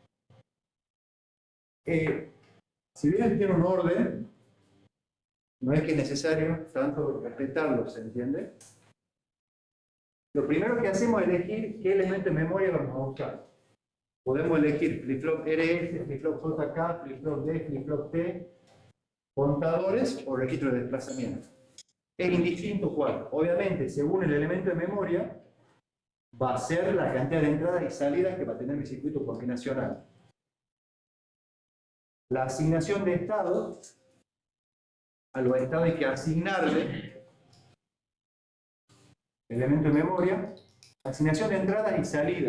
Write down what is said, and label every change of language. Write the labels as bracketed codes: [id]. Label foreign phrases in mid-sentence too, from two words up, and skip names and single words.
[es] Si bien tiene un orden, no es que es necesario tanto respetarlo, ¿se entiende? Lo primero que hacemos es elegir qué elemento de memoria vamos a usar. Podemos elegir flip-flop RS, flip-flop JK, flip-flop D, flip-flop T, contadores o registro de desplazamiento. Es indistinto cuál. Obviamente, según el elemento de memoria, va a ser la cantidad de entradas y salidas que va a tener mi circuito combinacional. La asignación de estados, a los estados hay que asignarle elemento de memoria, asignación de entradas y salidas.